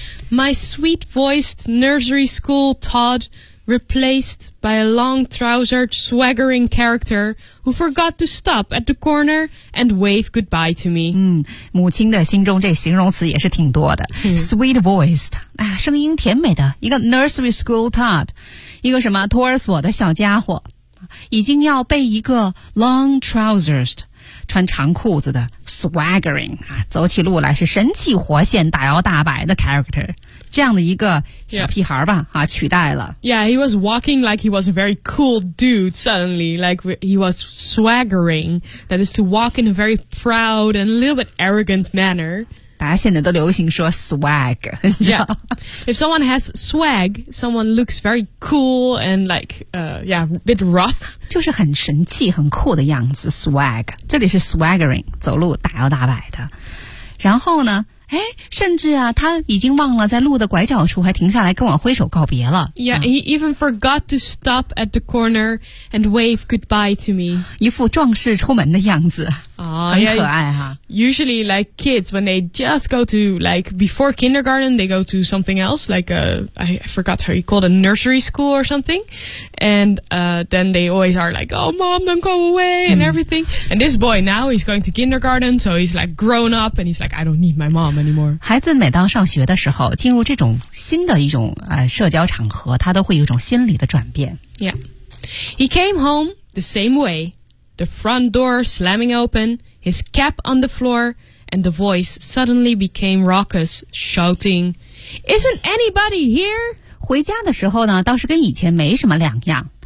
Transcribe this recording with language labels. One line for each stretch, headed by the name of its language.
English: My sweet-voiced nursery school Todd replaced by a long-trousered, swaggering character who forgot to stop at the corner and wave goodbye to me.
Chinese: 母亲的心中这形容词也是挺多的。
English: Sweet voiced,
Chinese: 声音甜美的一个
English: nursery school tot,
Chinese: 一个什么托儿所的小家伙。已经要被一个
English: long trousers,
Chinese: 穿长裤子的 swaggering, 走起路来是神气活现大摇大摆的 character, 这样的一个小屁孩吧、yeah. 取代了。
English: Yeah, he was walking like he was a very cool dude suddenly, like he was swaggering, that is to walk in a very proud and a little bit arrogant manner.
Chinese: 大家现在都流行说 swag,
English: yeah. If someone has swag, someone looks very cool and like, yeah, a bit rough.
Chinese: 就是很神气很酷的样子 swag. 这里是 swaggering, 走路大摇大摆的。然后呢哎甚至啊他已经忘了在路的拐角处还停下来跟我挥手告别了。
English: Yeah, he even forgot to stop at the corner and wave goodbye to me.
Chinese: 一副壮士出门的样子。很可爱哈。
English: Usually like kids, when they just go to, like, before kindergarten, they go to something else, like, I forgot how you call it, a nursery school or something. And, then they always are like, oh, mom, don't go away and everything. And this boy now, he's going to kindergarten, so he's like grown up and he's like, I don't need my mom anymore.
Chinese: 孩子每当上学的时候进入这种新的一种社交场合他都会有一种心理的转变。
English: Yeah. He came home the same way. The front door slamming open, his cap on the floor, and the voice suddenly became raucous, shouting, Isn't anybody here?
Chinese: 回家的时候呢，倒是跟以前没什么两样。